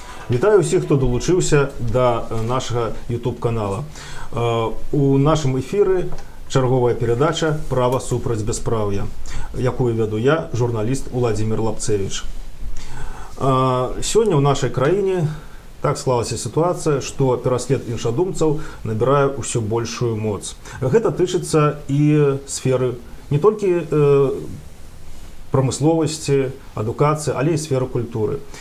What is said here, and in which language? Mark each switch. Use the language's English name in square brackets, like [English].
[Ukrainian] Вітаю усіх, хто долучився до нашого YouTube-каналу. У нашому ефірі чергова передача «Право супраць бясправ'я», яку веду я, журналіст Уладзімір Лапцевіч. [Belarusian] Сёння ў нашай краіне так склалася сітуацыя, што пераслед іншадумцаў набірае ўсё большую моц. Гэта тычыцца і сферы не толькі прамысловасці, адукацыі, але і сферы культуры.